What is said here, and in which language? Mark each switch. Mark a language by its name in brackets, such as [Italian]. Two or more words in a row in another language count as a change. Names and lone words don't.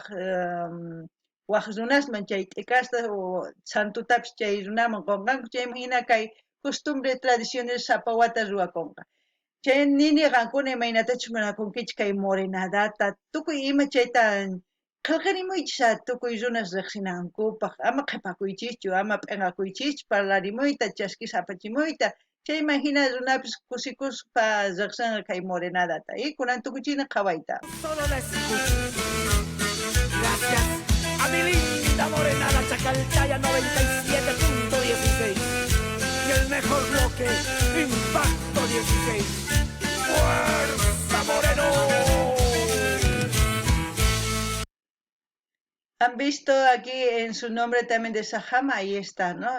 [Quechua] waq runasman chay t'ikasta o santutapis chay runaman qunqanku chayman hina kay [Spanish] costumbre tradiciones [Quechua] sapawata ruwakunqa chay nini qankuna imaynatachus munakunkichis kay morenadata tukuy ima chayta qillqarimuychis tukuy runas riqsinankupaq ama qhipakuychischu ama p'inqakuychischu parlarimuyta chaskisa apachimuyta chayman hina runapis kusikuspa riqsinqa kay morenadata y kunan tukuchina qhawayta. [Spanish] Solo la escucho. Gracias a mi linda morenada Chacaltaya 97.16 y el mejor bloque Impacto 16. ¡Fuerza Moreno! Han visto aquí en su nombre también de Sajama, ahí está, ¿no?